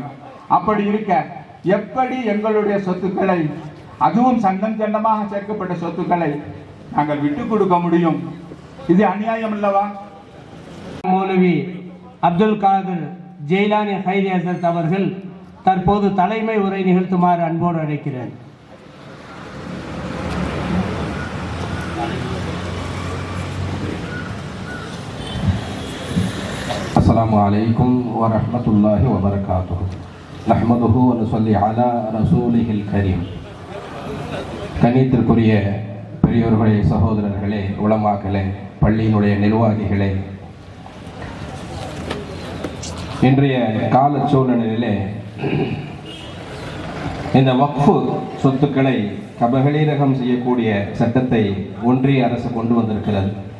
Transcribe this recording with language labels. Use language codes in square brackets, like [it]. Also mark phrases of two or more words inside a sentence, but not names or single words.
[ta] அப்படி இருக்க எப்படி எங்களுடைய சொத்துக்களை, அதுவும் சங்கம் சண்டமாக சேர்க்கப்பட்ட சொத்துக்களை நாங்கள் விட்டுக் கொடுக்க முடியும்? இது அநியாயம் அல்லவா? மௌலவி அப்துல் காதர் ஜெயிலானி ஹைரி ஹசரத் அவர்கள் தற்போது தலைமை உரை நிகழ்த்துமாறு அன்போடு அழைக்கிறேன். [ar] السلام عليكم ورحمة الله وبركاته نحمده ونصلي على رسوله الكريم. [ta] கண்ணியத்திற்குரிய பெரியோர்களே, சகோதரர்களே, உலமாக்களே, பள்ளியினுடைய நிர்வாகிகளே, இன்றைய கால சூழ்நிலையிலே இந்த வக்ஃபு சொத்துக்களை கபகலீரகம் செய்யக்கூடிய சட்டத்தை ஒன்றிய அரசு கொண்டு வந்திருக்கிறது.